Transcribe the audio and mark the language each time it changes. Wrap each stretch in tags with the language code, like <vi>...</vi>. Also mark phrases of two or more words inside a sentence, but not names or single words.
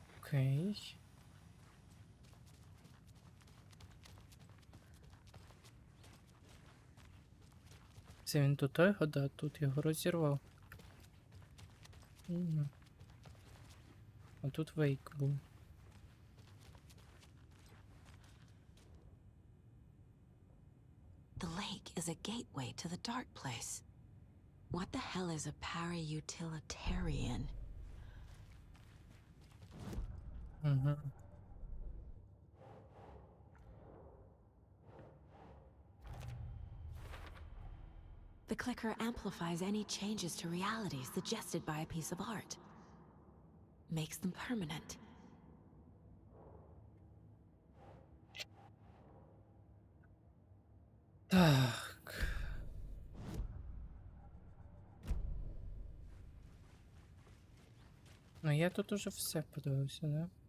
<uk>Окей. Це він тут його, да, тут його розірвав. Мгм. А тут вейк був.</uk> <en>The lake is a gateway to the dark place. What the hell is a para-utilitarian? Угу. The clicker amplifies any changes to reality suggested by a piece of art. Makes them permanent.</en> <uk>Так. Ну я тут уже все подивився, да?</uk>